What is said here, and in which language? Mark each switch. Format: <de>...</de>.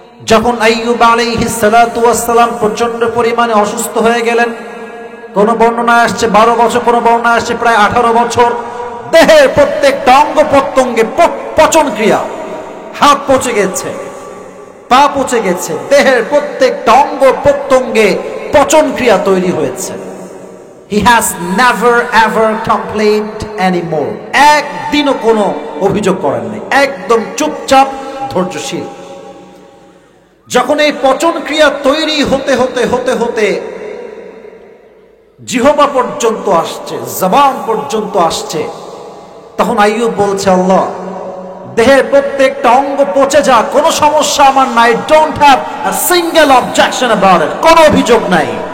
<bn>যখন আইয়ুব আলাইহিস সালাতু ওয়াস সালাম প্রচন্ড পরিমাণে অসুস্থ হয়ে গেলেন, কোন বর্ণনায় আসছে 12 বছর, কোন বর্ণনায় আসছে প্রায় 18 বছর, দেহের প্রত্যেকটা অঙ্গ প্রত্যঙ্গে পচন ক্রিয়া, হাত পচে গেছে, পা পচে গেছে, দেহের প্রত্যেকটা অঙ্গ প্রত্যঙ্গে পচন ক্রিয়া তৈরি হয়েছে।</bn> <en>He has never ever complained anymore.</en> <bn>একদিনও কোনো অভিযোগ করেন নাই, একদম চুপচাপ ধৈর্যশীল। যখন এই পচন ক্রিয়া তৈরি হতে হতে হতে হতে জিহ্বা পর্যন্ত আসছে, জবান পর্যন্ত আসছে, তখন আইয়ুব বলছে, আল্লাহ দেহের প্রত্যেকটা অঙ্গ পচে যা, কোনো সমস্যা আমার নাই,</bn> <en>don't have a single objection about it,</en> <bn>কোনো অভিযোগ নাই।</bn>